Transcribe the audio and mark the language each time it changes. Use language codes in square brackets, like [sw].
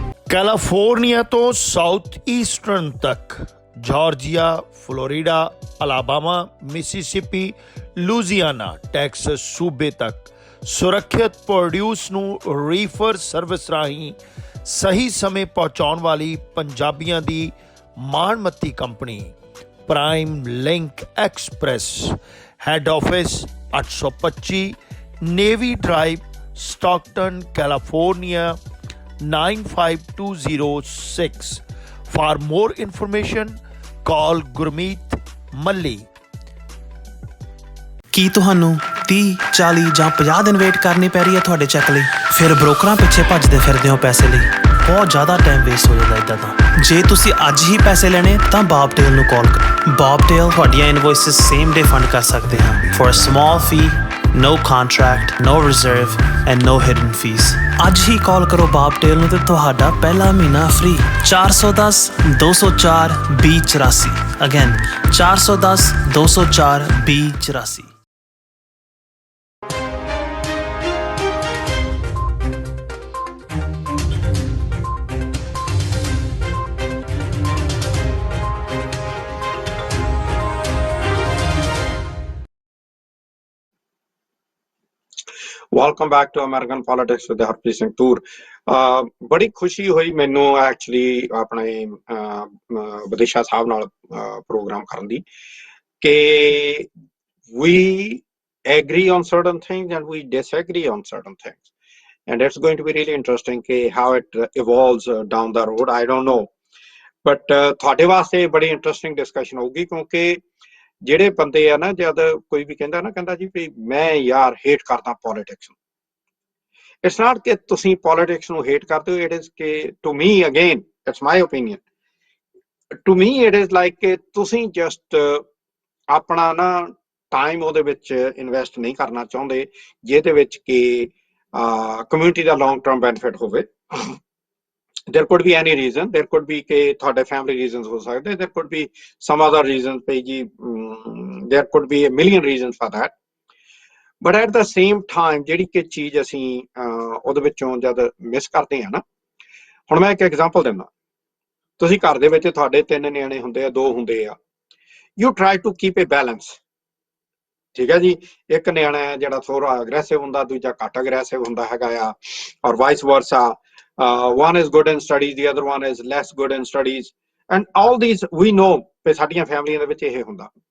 [pa] California ਤੋਂ south eastern ਤੱਕ, Georgia, Florida, Alabama, Mississippi, ਲੂਜ਼ੀਆਨਾ, Texas ਸੂਬੇ ਤੱਕ ਸੁਰੱਖਿਅਤ ਪ੍ਰੋਡਿਊਸ ਨੂੰ ਰੀਫਰ ਸਰਵਿਸ ਰਾਹੀਂ ਸਹੀ ਸਮੇਂ ਪਹੁੰਚਾਉਣ ਵਾਲੀ ਪੰਜਾਬੀਆਂ ਦੀ ਮਾਣਮੱਤੀ company prime link express, head office 825 navy drive, Stockton, California 95206। [en] For more information, call Gurmeet Malli. [pa] ਕੀ ਤੁਹਾਨੂੰ 30, 40 ਜਾਂ 50 ਦਿਨ ਵੇਟ ਕਰਨੀ ਪੈ ਰਹੀ ਹੈ ਤੁਹਾਡੇ ਚੈੱਕ ਲਈ? ਫਿਰ ਬ੍ਰੋਕਰਾਂ ਪਿੱਛੇ ਭੱਜਦੇ ਫਿਰਦੇ ਹੋ ਪੈਸੇ ਲਈ। ਬਹੁਤ ਜ਼ਿਆਦਾ ਟਾਈਮ ਵੇਸਟ ਹੋ ਜਾਂਦਾ ਇੱਦਾਂ ਤਾਂ। ਜੇ ਤੁਸੀਂ ਅੱਜ ਹੀ ਪੈਸੇ ਲੈਣੇ ਤਾਂ ਬੌਬਟੇਲ ਨੂੰ ਕਾਲ ਕਰੋ। ਬੌਬਟੇਲ ਤੁਹਾਡੀਆਂ ਇਨਵੋਇਸਿਸ ਸੇਮ ਡੇ ਫੰਡ ਕਰ ਸਕਦੇ ਹਨ [en] For a small fee, no contract, no reserve and no hidden fees। [pa] ਅੱਜ ਹੀ ਕਾਲ ਕਰੋ ਬੌਬਟੇਲ ਨੂੰ ਤੇ ਤੁਹਾਡਾ ਪਹਿਲਾ ਮਹੀਨਾ free. 410 204 2084। Again 410 204 2084। [en] Welcome back to American politics with Harpreet Singh Toor. [pa] ਬੜੀ ਖੁਸ਼ੀ ਹੋਈ ਮੈਨੂੰ ਐਕਚੁਅਲੀ ਆਪਣੇ ਵਿਦਿਸ਼ਾ ਸਾਹਿਬ ਨਾਲ ਪ੍ਰੋਗਰਾਮ ਕਰਨ ਦੀ ਕਿ [en] we agree on certain things and we disagree on certain things, and it's going to be really interesting how it evolves down the road. I don't know, but [pa] ਤੁਹਾਡੇ ਵਾਸਤੇ ਬੜੀ ਇੰਟਰਸਟਿੰਗ ਡਿਸਕਸ਼ਨ ਹੋਊਗੀ, ਕਿਉਂਕਿ ਜਿਹੜੇ ਬੰਦੇ ਆ ਨਾ, ਜਦ ਕੋਈ ਵੀ ਕਹਿੰਦਾ ਜੀ ਵੀ ਮੈਂ ਯਾਰ ਹੇਟ ਕਰਦਾ ਪੋਲੀਟਿਕਸ ਨੂੰ, [en] it's not [pa] ਕਿ ਤੁਸੀਂ ਪੋਲੀਟਿਕਸ ਨੂੰ ਹੇਟ ਕਰਦੇ ਹੋ। [en] it is ਕਿ to me, again it's my opinion, to me it is like [pa] ਕਿ ਤੁਸੀਂ ਜਸਟ ਆਪਣਾ ਨਾ ਟਾਈਮ ਉਹਦੇ ਵਿੱਚ ਇਨਵੈਸਟ ਨਹੀਂ ਕਰਨਾ ਚਾਹੁੰਦੇ ਜਿਹਦੇ ਵਿੱਚ ਕਿ ਕਮਿਊਨਿਟੀ ਦਾ ਲੌਂਗ ਟਰਮ ਬੈਨੀਫਿਟ ਹੋਵੇ। [en] there could be any reason, there could be [pa] ਕਿ ਤੁਹਾਡੇ [en] family reasons [pa] ਹੋ ਸਕਦੇ, [en] there could be some other reasons [pa] ਪਈ ਜੀ, [en] there could be a million reasons for that, but at the same time [pa] ਜਿਹੜੀ ਕਿ ਚੀਜ਼ ਅਸੀਂ ਉਹਦੇ ਵਿੱਚੋਂ ਜਦ ਮਿਸ ਕਰਦੇ ਹਾਂ ਨਾ, ਹੁਣ ਮੈਂ ਇੱਕ ਐਗਜ਼ਾਮਪਲ ਦਿੰਦਾ। ਤੁਸੀਂ ਘਰ ਦੇ ਵਿੱਚ ਤੁਹਾਡੇ 3 ਨਿਆਣੇ ਹੁੰਦੇ ਆ, 2 ਹੁੰਦੇ ਆ, [en] you try to keep a balance, [pa] ਠੀਕ ਹੈ ਜੀ। ਇੱਕ ਨਿਆਣਾ ਹੈ ਜਿਹੜਾ ਥੋੜਾ ਅਗਰੈਸਿਵ ਹੁੰਦਾ, ਦੂਜਾ ਘੱਟ ਅਗਰੈਸਿਵ ਹੁੰਦਾ ਹੈਗਾ ਆ, ਔਰ vice ਵਰਸਾ। [en] one is good in studies, the other one is less good in studies, and all these we know [pa] ਕਿ ਸਾਡੀਆਂ ਫੈਮਲੀਆਂ ਦੇ ਵਿੱਚ ਇਹ ਹੁੰਦਾ।